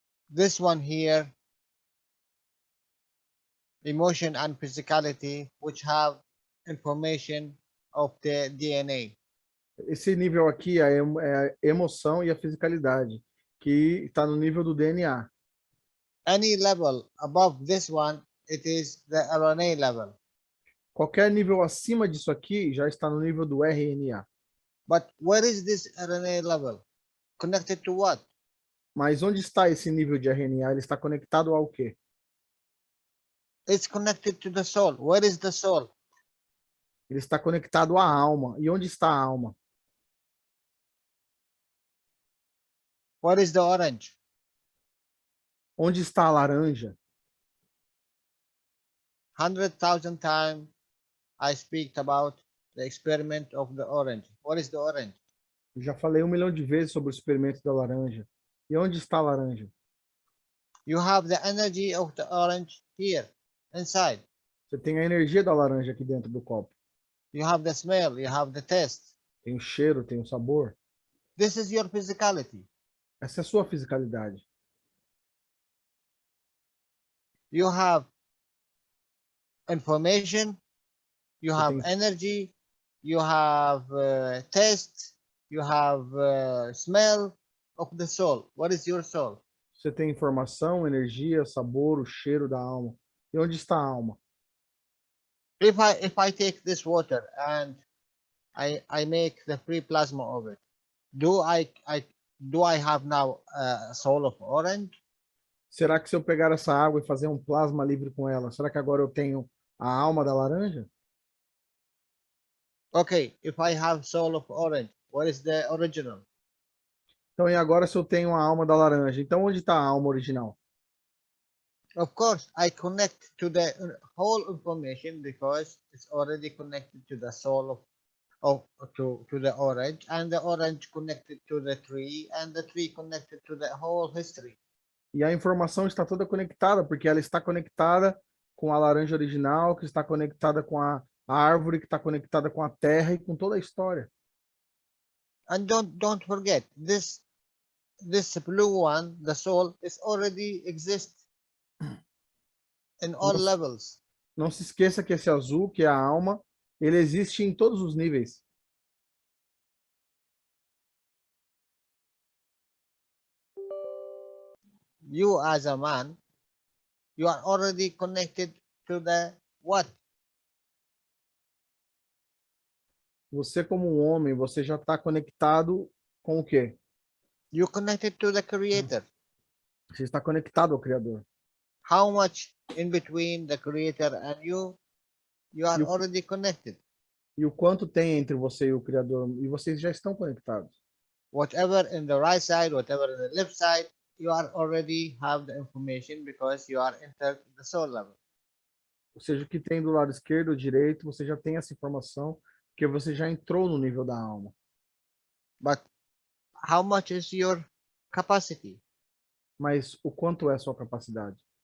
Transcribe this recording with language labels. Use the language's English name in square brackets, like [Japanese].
[English] This one here, emotion and physicality, which have information of the DNA. [Portuguese] Esse nível aqui é a emoção e a fisicalidade, que está no nível do DNA. [English] Any level above this one, it is the RNA level. [Portuguese] Qualquer nível acima disso aqui já está no nível do RNA. [English] But where is this RNA level? Connected to what? [Portuguese] Mas onde está esse nível de RNA? Ele está conectado ao quê? [English] It's connected to the soul. Where is the soul? [Portuguese] Ele está conectado à alma. E onde está a alma? [English] Where is the orange? [Portuguese] Onde está a laranja? [English] 100,000 times I speak about the experiment of the orange. What is the orange? [Portuguese] Eu já falei 1 milhão de vezes sobre o experimento da laranja. E onde está a laranja? [English] You have the energy of the orange here, inside. [Portuguese] Você tem a energia da laranja aqui dentro do copo. [English] You have the smell, you have the taste. [Portuguese] Tem o cheiro, tem o sabor. [English] This is your physicality. [Portuguese] Essa é a sua fisicalidade. [English] You have information, you have energy, you have taste, you have smell of the soul. What is your soul? [Portuguese] Você tem informação, energia, sabor, o cheiro da alma. E onde está a alma? [English] If I take this water and I make the free plasma of it, do I have now a soul of orange? [Portuguese] Será que se eu pegar essa água e fazer um plasma livre com ela, será que agora eu tenho a alma da laranja? [English] Okay, if I have soul of orange, what is the original? [Portuguese] Então, e agora se eu tenho a alma da laranja? Então, onde está a alma original? [English] Of course, I connect to the whole information because it's already connected to the soul to the orange, and the orange connected to the tree, and the tree connected to the whole history. [Portuguese] E a informação está toda conectada, porque ela está conectada com a laranja original, que está conectada com a árvore, que está conectada com a terra e com toda a história. [English] And don't forget, this blue one, the soul, is already exists in all levels. [Portuguese] Não se esqueça que esse azul, que é a alma, ele existe em todos os níveis. [English] You as a man, you are already connected to the what? [Portuguese] Você como um homem, você já está conectado com o quê? [English] You connected to the creator. [Portuguese] Você está conectado ao Criador. [English] How much in between the creator and you are [Portuguese] E o, [English] already connected. [Portuguese] e o quanto tem entre você e o Criador? E vocês já estão conectados. [English] Whatever in the right side, whatever in the left side, you are already have the information because you are entered the soul level. [Portuguese] Ou seja, o que tem do lado esquerdo ou direito, você já tem essa informação, porque você já entrou no nível da alma. [English] But how much is your capacity? [Portuguese] Mas o quanto é a sua capacidade?